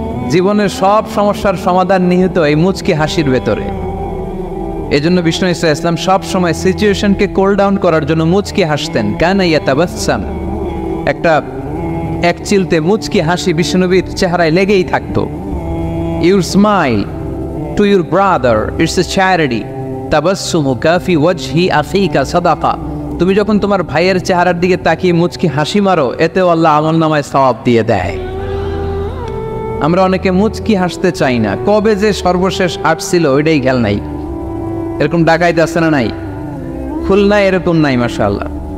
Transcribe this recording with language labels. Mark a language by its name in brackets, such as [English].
[Bangla] জীবনের সব সমস্যার সমাধান নিহিত এই মুচকি হাসির ভেতরে। এজন্য বিষ্ণু ইসলাম সব সময় সিচুয়েশনকে কোল ডাউন করার জন্য মুচকি হাসতেন। [Arabic] কানা ইয়াতাবাসসাম, [Bangla] একটা এক চিলতে মুচকি হাসি বিশ্বনবীর চেহারায় লেগেই থাকতো। [English] Your smile to your brother, it's a charity. [Arabic] তাবাসসুমুকা ফি ওয়াজহি আখিকা সাদাকা। [Bangla] তুমি যখন তোমার ভাইয়ের চেহারার দিকে তাকিয়ে মুচকি হাসি মারো, এতেও আল্লাহ আমলনামায় সওয়াব দিয়ে দেয়। আমরা অনেকে মুচকি হাসতে চাই না, কবে যে সর্বশেষ হাসছিল ওইটাই খেয়াল নাই। এরকম ডাকাইতে আছে না নাই? খুলনায় এরকম নাই মাশাআল্লাহ।